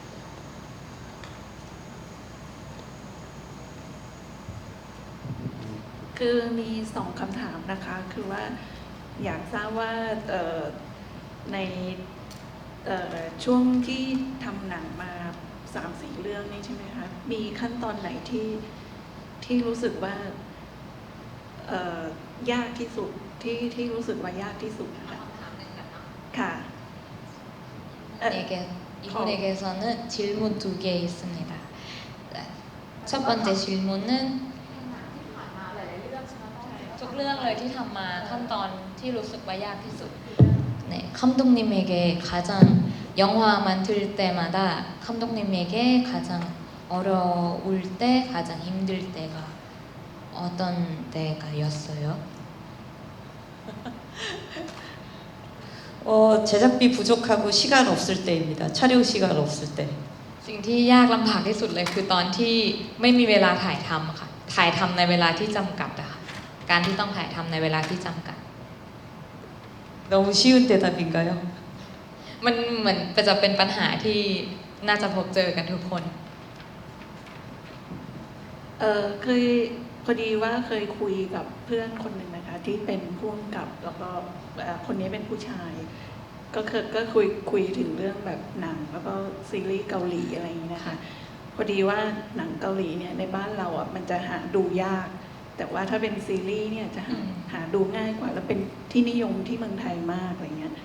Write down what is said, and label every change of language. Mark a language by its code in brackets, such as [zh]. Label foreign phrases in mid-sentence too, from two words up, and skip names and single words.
[th] คือมีสองคำถามนะคะ คือว่าอยากทราบว่าในช่วงที่ทำหนังมา 3-4 เรื่องนี่ใช่ไหมคะ มีขั้นตอนไหนที่รู้สึกว่ายากที่สุดที่รู้สึกว่ายากที่สุดนะคะค่ะ [ko] 이분에게서는 질문 2개 있습니다. 첫 번째 질문은 [th] ทุกเรื่องเลยที่ทำมาขั้นตอนที่รู้สึกว่ายากที่สุด [ko] 네, 감독님에게 가장 영화 만들 때마다 감독님에게 가장 어려울 때, 가장 힘들 때가 어떤 때가였어요? 제작비 부족하고 시간 없을 때입니다. 촬영 시간 없을 때. [th] สิ่งที่ยากลำบากที่สุดเลยคือตอนที่ไม่มีเวลาถ่ายทำอะค่ะ ถ่ายทำในเวลาที่จำกัดอะค่ะ การที่ต้องถ่ายทำในเวลาที่จำกัด [ko] 너무 쉬운 대답인가요? [th] มันเหมือนจะเป็นปัญหาที่น่าจะพบเจอกันทุกคน เคยพอดีว่าเคยคุยกับเพื่อนคนหนึ่งนะคะ ที่เป็นผู้กำกับแล้วก็คนนี้เป็นผู้ชาย ก็คุยถึงเรื่องแบบหนังแล้วก็ซีรีส์เกาหลีอะไรอย่างนี้นะคะ พอดีว่าหนังเกาหลีเนี่ยในบ้านเราอ่ะมันจะหาดูยาก แต่ว่าถ้าเป็นซีรีส์เนี่ยจะหาดูง่ายกว่าแล้วเป็นที่นิยมที่เมืองไทยมากอะไรเงี้ย